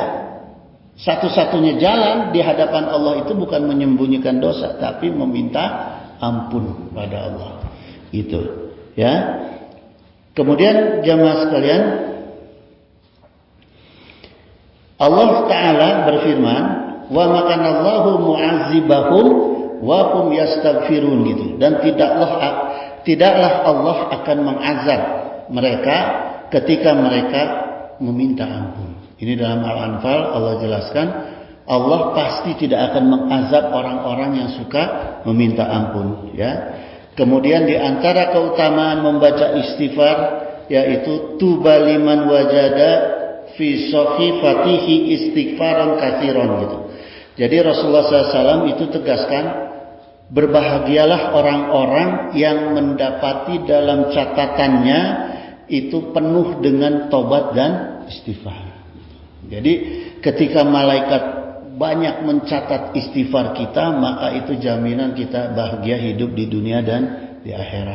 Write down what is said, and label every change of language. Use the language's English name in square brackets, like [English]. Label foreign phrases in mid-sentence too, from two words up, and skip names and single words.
[Indonesian] Satu-satunya jalan di hadapan Allah itu bukan menyembunyikan dosa, tapi meminta ampun pada Allah. Itu, ya. Kemudian jamaah sekalian, Allah Ta'ala berfirman, [Arabic] وما كان الله معذبهم وهم يستغفرون gitu. [Indonesian] Dan tidaklah Allah akan mengazab mereka ketika mereka meminta ampun. Ini dalam Al-Anfal Allah jelaskan, Allah pasti tidak akan mengazab orang-orang yang suka meminta ampun, ya. Kemudian di antara keutamaan membaca istighfar yaitu [Arabic] طوبى لمن وجد في صحيفته استغفارا كثيرا [Indonesian] gitu. Jadi Rasulullah SAW itu tegaskan, berbahagialah orang-orang yang mendapati dalam catatannya itu penuh dengan tobat dan istighfar. Jadi ketika malaikat banyak mencatat istighfar kita, maka itu jaminan kita bahagia hidup di dunia dan di akhirat.